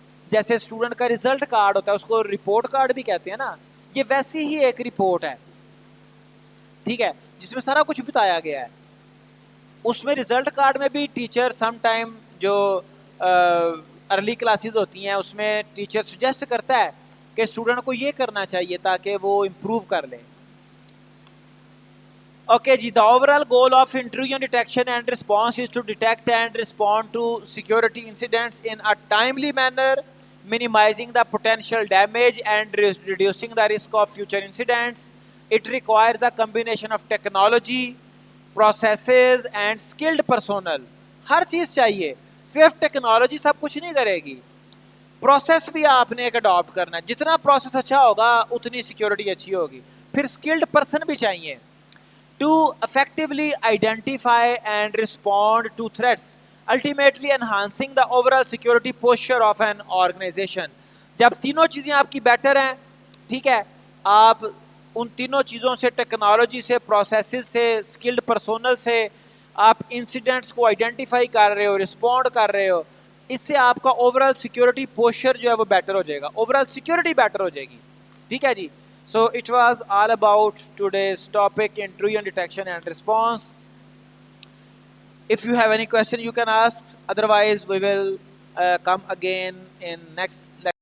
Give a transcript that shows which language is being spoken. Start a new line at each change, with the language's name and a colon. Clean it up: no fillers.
Urdu: جیسے اسٹوڈنٹ کا result card ہوتا ہے اس کو رپورٹ کارڈ بھی کہتے ہیں نا, یہ ویسی ہی ایک رپورٹ ہے, ٹھیک ہے, جس میں سارا کچھ بتایا گیا ہے. اس میں ریزلٹ کارڈ میں بھی ٹیچر سم ٹائم جو ارلی کلاسز ہوتی ہیں اس میں ٹیچر سجیسٹ کرتا ہے کہ اسٹوڈنٹ کو یہ کرنا چاہیے تاکہ وہ امپروو کر لے.
English: Okay, ji, the overall goal of intrusion detection and response is to detect and respond to security incidents in a timely manner, minimizing the potential damage and reducing the risk of future incidents. It requires a combination of technology, processes and skilled personnel.
Urdu: ہر چیز چاہیے, صرف technology سب کچھ نہیں کرے گی, process بھی آپ نے ایک اڈاپٹ کرنا ہے. جتنا پروسیس اچھا ہوگا اتنی سیکیورٹی اچھی ہوگی. پھر اسکلڈ پرسن بھی چاہیے
English: to effectively identify and respond to threats, ultimately enhancing the overall security posture of an organization.
Urdu: جب تینوں چیزیں آپ کی بیٹر ہیں, ٹھیک ہے, آپ ان تینوں چیزوں سے, ٹیکنالوجی سے, پروسیسز سے, اسکلڈ پرسونل سے, آپ انسیڈنٹس کو آئیڈینٹیفائی کر رہے ہو, رسپونڈ کر رہے ہو, اس سے آپ کا اوورال سیکیورٹی پوسچر جو ہے وہ بیٹر ہو جائے گا, اوورال سیکیورٹی بیٹر ہو جائے گی, ٹھیک ہے جی.
English: So it was all about today's topic, intrusion detection and response. If you have any question you can ask, otherwise we will come again in next lecture.